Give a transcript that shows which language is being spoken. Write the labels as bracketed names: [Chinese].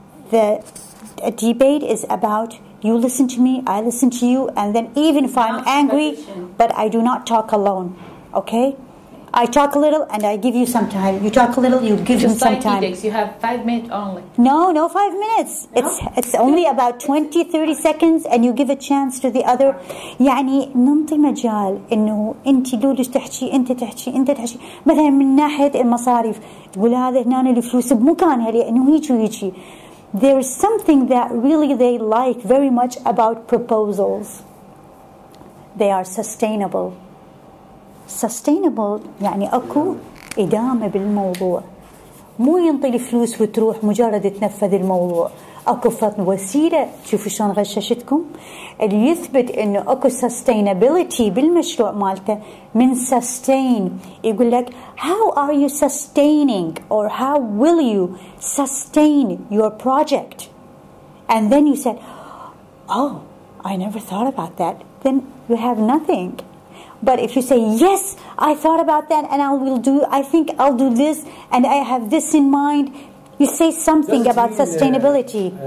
[English] The debate is about you listen to me, I listen to you, and then even if I'm angry, but I do not talk alone. Okay? I talk a little and I give you some time. You talk a little, you give him some time. You have 5 minutes only. No, 5 minutes. It's only about 20-30 seconds and you give a chance to the other. [Arabic] يعني ننطي مجال إنه أنت دولش تحكي أنت تحكي مثلا من ناحية المصاريف تقول هذا هنا الفلوس بمكانها لأنه هيك وهيك. There is something that really they like very much about proposals. They are sustainable. Sustainable يعني أكو إدامة بالموضوع. مو ينطي الفلوس وتروح مجرد تنفذ الموضوع. أكو وسيلة. شوفوا شلون غششتكم اللي يثبت إنه أكو sustainability بالمشروع مالته من sustain. يقول لك [English] how are you sustaining or how will you sustain your project? And then you said, oh, I never thought about that. Then you have nothing. But if you say, yes, I thought about that and I think I'll do this and I have this in mind, you say something about sustainability.